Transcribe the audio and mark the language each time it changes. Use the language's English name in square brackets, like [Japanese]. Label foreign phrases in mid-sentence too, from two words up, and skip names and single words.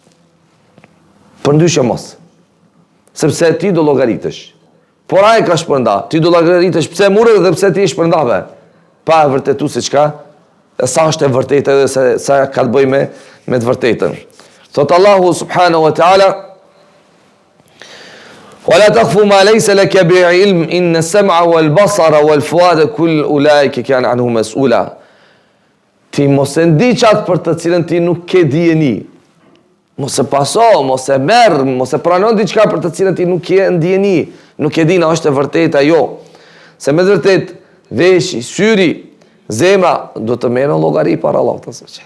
[Albanian] Përndryshe mos. Sepse ti do llogaritesh. Por ai ka shpërnda, ti do llogaritesh pse mure dhe pse ti e shpërndave. Pa e vërtetuar se çka, sa është e vërtetë dhe sa ka të bëjë me të vërtetën. [Arabic] Thot Allahu سبحانه وتعالى: "ولا تقف ما ليس لك به علم إن السمع والبصر والفؤاد كل أولئك كان عنه مسؤولا." [Albanian] Ti mos e ndi qatë për të cilën ti nuk ke dijeni. Mos e paso, mos e merr, mos e pranon diçka për të cilën ti nuk ke ndjeni, nuk e di na është e vërteta jo. Se me vërtet veshi, syri, zemra do të merren llogari para Allahut [Arabic] عز وجل.